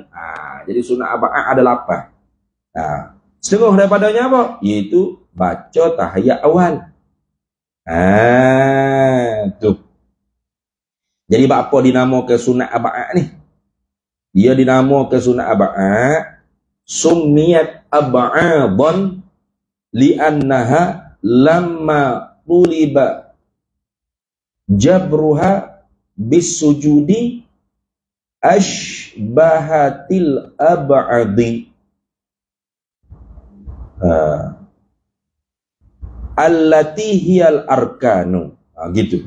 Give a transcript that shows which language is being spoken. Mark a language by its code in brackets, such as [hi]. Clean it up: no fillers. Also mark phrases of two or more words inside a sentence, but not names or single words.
[ms] Jadi sunat ab'ad ada 8. Setengah daripadanya apa? Iaitu baca tahiyat awal. Tu. Jadi apa dinamakan sunat ab'ad ni? Dia dinamakan sunat ab'ad, [ar] سميت أبعاضا لأنها لما طلب جبرها بالسجود أشبهت الأبعاض التي هي الأركان. [ms] Gitu.